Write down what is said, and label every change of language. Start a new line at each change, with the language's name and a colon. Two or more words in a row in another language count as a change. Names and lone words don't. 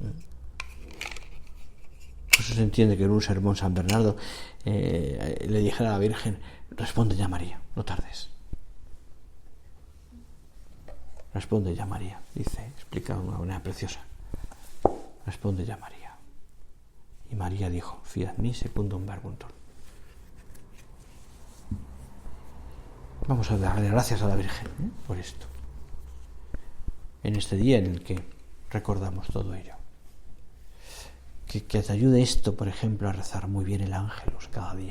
Spanish: Por eso se entiende que en un sermón San Bernardo le dijera a la Virgen: responde ya, María, no tardes. Responde ya, María, dice, explica de una manera preciosa. Responde ya, María. Y María dijo:
Latin: fiat mi secundum verbum tuum.
Spanish: Vamos a darle gracias a la Virgen por esto, en este día en el que recordamos todo ello. Que te ayude esto, por ejemplo, a rezar muy bien el Ángelus cada día.